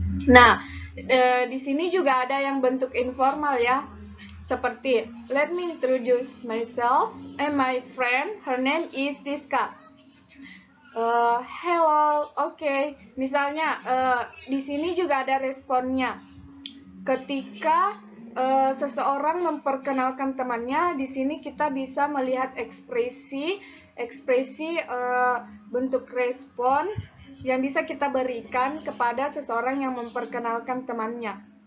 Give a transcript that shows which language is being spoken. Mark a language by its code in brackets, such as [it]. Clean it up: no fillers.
[id] Nah, di sini juga ada yang bentuk informal ya. [en] Seperti, let me introduce myself and my friend, her name is Siska. Hello, okay. [id] Misalnya, di sini juga ada responnya. Ketika seseorang memperkenalkan temannya, di sini kita bisa melihat ekspresi bentuk respon yang bisa kita berikan kepada seseorang yang memperkenalkan temannya.